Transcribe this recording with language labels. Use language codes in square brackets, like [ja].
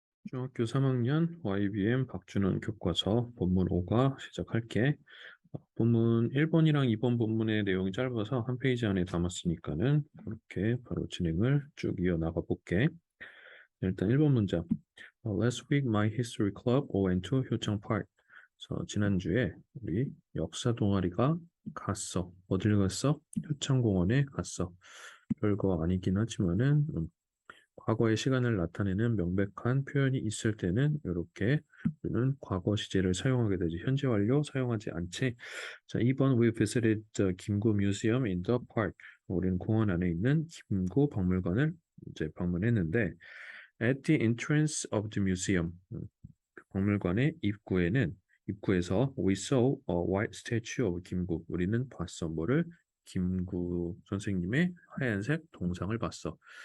[ko] 중학교 3학년 YBM 박준원 교과서 본문 5가 시작할게. 본문 1번이랑 2번 본문의 내용이 짧아서 한 페이지 안에 담았으니까는 그렇게 바로 진행을 쭉 이어나가 볼게. 일단 1번 문장. [en] Last week my history club went to 효창 Park. [ko] 그래서 지난주에 우리 역사 동아리가 갔어. 어딜 갔어? 효창공원에 갔어. 별거 아니긴 하지만은 과거의 시간을 나타내는 명백한 표현이 있을 때는 이렇게 우리는 과거 시제를 사용하게 되지 현재 완료 사용하지 않지. [en] 자, 2번 We visited the 김구 Museum in the park. [ko] 우리는 공원 안에 있는 김구 박물관을 이제 방문했는데 [en] at the entrance of the museum [ko] 그 박물관의 입구에서 [en] we saw a white statue of 김구. [ko] 우리는 봤어. 뭐를? 김구 선생님의 하얀색 동상을 봤어.